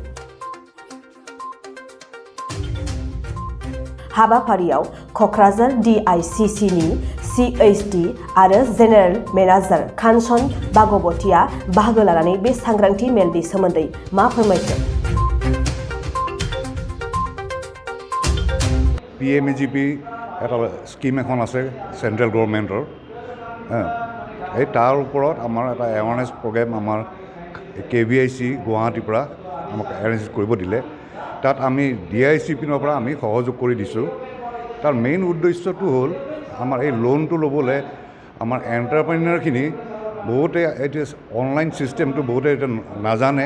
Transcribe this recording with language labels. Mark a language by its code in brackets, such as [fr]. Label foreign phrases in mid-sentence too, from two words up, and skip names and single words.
[brx] हाबाफारियाव कक्राझार DICC नि CHD आरो [en] general manager [brx] कानसन भागवतीआ बाहागो लानानै बे सांग्रांथि मेलनि सोमोन्दै मा फोरमायखो? [as] PMAGP এটা স্কিম এখন আছে [en] central government [as] এই তাৰ ওপৰত আমাৰ এটা [en] awareness program [as] আমাৰ KBIC গুৱাহাটীৰ পৰা আমাক এৰেঞ্জ কৰিব দিলে। তাত আমি DIC পিনৰ পৰা আমি সহযোগ কৰি দিছোঁ। তাৰ মেইন উদ্দেশ্যটো হ'ল আমাৰ এই লোনটো ল'বলৈ আমাৰ এণ্টাৰপ্ৰেনিয়ৰখিনি বহুতে এইটো [en] online system [as] বহুতে এতিয়া নাজানে।